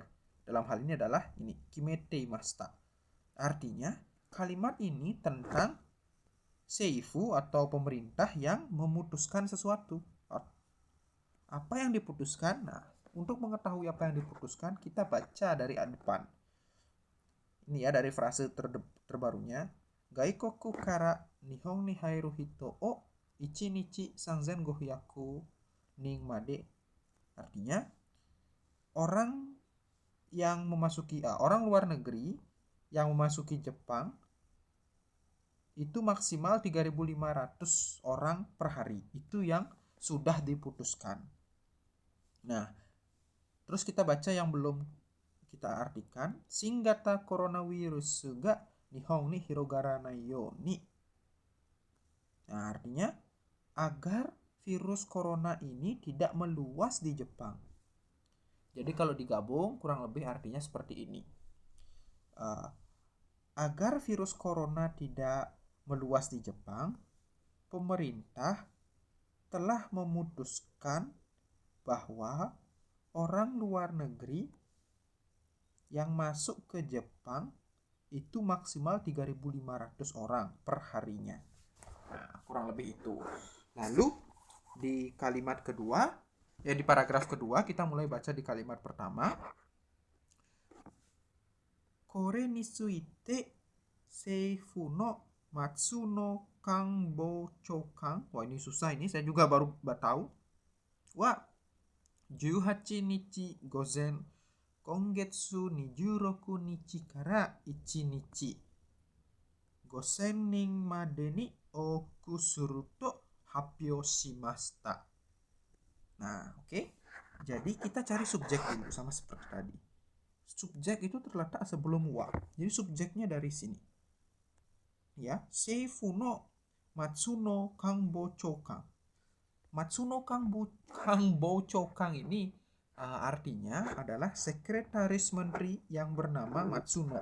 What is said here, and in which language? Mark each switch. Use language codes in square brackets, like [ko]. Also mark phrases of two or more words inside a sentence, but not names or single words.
[id] Dalam hal ini adalah ini [ja] 決めていました. [id] Artinya kalimat ini tentang seifu atau pemerintah yang memutuskan sesuatu. Apa yang diputuskan? Nah, untuk mengetahui apa yang diputuskan kita baca dari depan. Ini ya dari frase terbarunya. [ja] 外国から日本に入る人を1日3500人まで. [id] Artinya orang luar negeri yang memasuki Jepang itu maksimal 3.500 orang per hari. Itu yang sudah diputuskan. Nah, terus kita baca yang belum kita artikan. [ja] 新型コロナウイルスが日本に広がらないように. [id] Nah, artinya agar virus corona ini tidak meluas di Jepang. Jadi kalau digabung kurang lebih artinya seperti ini. Agar virus corona tidak meluas di Jepang, pemerintah telah memutuskan bahwa orang luar negeri yang masuk ke Jepang itu maksimal 3.500 orang per harinya. Nah, kurang lebih itu. Lalu di kalimat kedua, di paragraf kedua kita mulai baca di kalimat pertama. [ja] これについて政府の松野官房長官. [id] Wah, ini susah ini, saya juga baru tahu. [ja] Wah, 18日午前今月26日から 1日5000人までに多くすると発表しました. [id] Nah, oke. Jadi kita cari subjek dulu sama seperti tadi. Subjek itu terletak sebelum wa. Jadi subjeknya dari sini. Ya, [ja] 政府の松野官房長官. 松野官房長官 [id] ini artinya adalah sekretaris menteri yang bernama Matsuno.